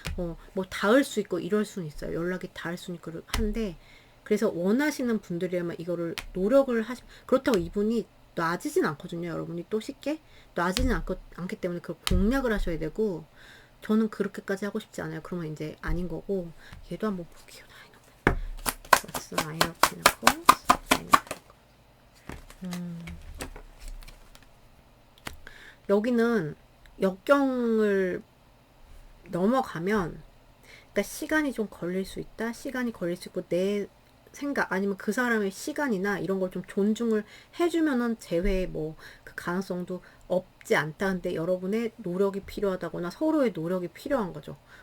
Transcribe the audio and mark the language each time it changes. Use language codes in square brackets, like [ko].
[ko] 뭐 닿을 수 있고 이럴 수는 있어요. 연락이 닿을 수는 있고 한데 그래서 원하시는 분들이라면 이거를 노력을 그렇다고 이분이 놔지진 않거든요. 여러분이 또 쉽게 놔지진 않기 때문에 그걸 공략을 하셔야 되고 저는 그렇게까지 하고 싶지 않아요. 그러면 이제 아닌 거고 얘도 한번 볼게요. [en] What's the Nine of Pentacles? [ko] 여기는 역경을 넘어가면 그러니까 시간이 좀 걸릴 수 있다. 시간이 걸릴 수 있고 내 생각 아니면 그 사람의 시간이나 이런 걸 좀 존중을 해주면은 재회 뭐 그 가능성도 없지 않다는데 여러분의 노력이 필요하다거나 서로의 노력이 필요한 거죠.